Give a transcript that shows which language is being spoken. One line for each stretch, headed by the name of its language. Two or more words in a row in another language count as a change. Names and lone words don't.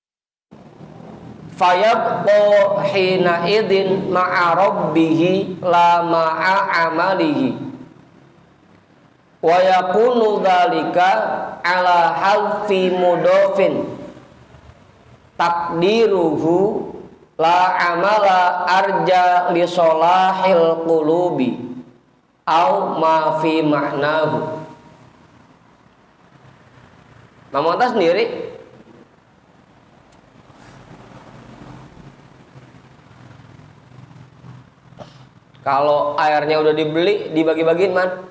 Arabic: فيبقى حينئذ مع ربه لا مع عمله ويكون ذلك على حذف مضاف تقديره لا عمل أرجى لصلاح القلوب أو ما في معناه.
Indonesian: Mamanta sendiri kalau airnya udah dibeli dibagi-bagiin man.